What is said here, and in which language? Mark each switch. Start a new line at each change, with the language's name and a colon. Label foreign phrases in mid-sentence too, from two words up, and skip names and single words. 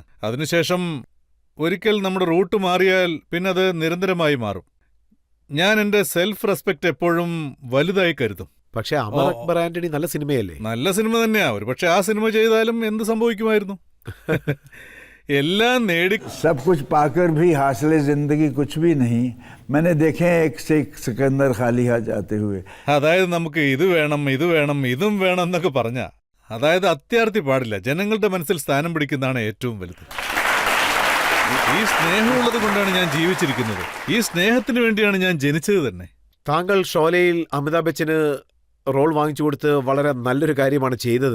Malayalam: അതിനുശേഷം ഒരിക്കൽ നമ്മുടെ റൂട്ട് മാറിയാൽ പിന്നെ അത് നിരന്തരമായി മാറും. ഞാൻ എൻ്റെ സെൽഫ് റെസ്പെക്ട് എപ്പോഴും വലുതായി കരുതും. പക്ഷെ അമർ അക്ബർ ആന്റണി നല്ല സിനിമയല്ലേ? നല്ല സിനിമ തന്നെയാ. ഒരു പക്ഷെ ആ സിനിമ ചെയ്താലും എന്ത് സംഭവിക്കുമായിരുന്നു? എല്ലാം നേടി
Hindi: सब कुछ पाकर भी हासिल जिंदगी कुछ भी नहीं. मैंने देखे एक से एक सिकंदर खाली हाथ जाते हुए.
Malayalam: അതായത് നമുക്ക് ഇത് വേണം, ഇത് വേണം, ഇതും വേണം എന്നൊക്കെ പറഞ്ഞ, അതായത് അത്യാർത്ഥി പാടില്ല. ജനങ്ങളുടെ മനസ്സിൽ സ്ഥാനം പിടിക്കുന്നതാണ് ഏറ്റവും വലുത്. ഈ സ്നേഹമുള്ളത് കൊണ്ടാണ് ഞാൻ ജീവിച്ചിരിക്കുന്നത്. ഈ സ്നേഹത്തിന് വേണ്ടിയാണ് ഞാൻ ജനിച്ചത് തന്നെ. താങ്കൾ ഷോലയിൽ അമിതാഭ് ബച്ചന് റോൾ വാങ്ങിച്ചു കൊടുത്ത് വളരെ നല്ലൊരു കാര്യമാണ് ചെയ്തത്.